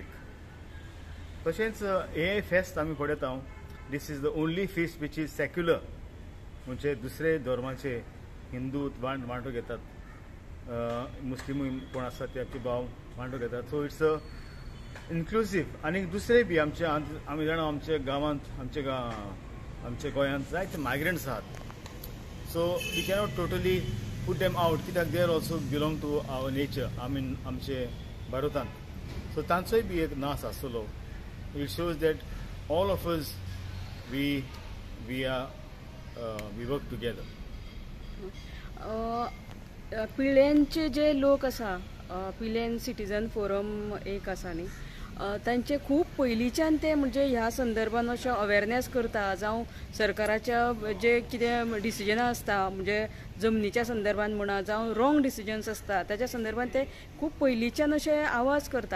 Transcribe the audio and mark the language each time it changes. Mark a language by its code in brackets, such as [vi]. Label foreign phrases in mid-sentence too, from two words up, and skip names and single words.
[kok] तशेंच हें फेस्त आमी पळयता, [en] this is the only fest which is secular, [kok] म्हणजे दुसरे धर्माचे हिंदू वांटो घेतात, मुस्लिमूय कोण आसा ते आमचे भाव वांटो घेतात. [en] So it's inclusive. [kok] आनी दुसरे बी आमी जाणा आमच्या गांवांत आमच्या गोंयांत जायते मायग्रंट्स आहात. [en] So we cannot totally put them out कित्याक they are also belong to our nature, I mean [kok] आमचे भारतांत. सो तांचोय बी एक नाश आसतलो. [en] It shows that all of us we work together. [kok] पिळेंचे जे लोक आसा, पिळेन सिटीजन फोरम एक आसा न्ही, तांचे खूब पयलींच्यान ते म्हणजे ह्या संदर्भान अशें अवेरनेस करता, जावं सरकाराच्या जे कितें डिसिजनां आसता म्हणजे जमनीच्या संदर्भान म्हणा जावं [en] wrong decisions [kok] आसता त्याच्या संदर्भान ते खूब पयलींच्यान अशे आवाज करता.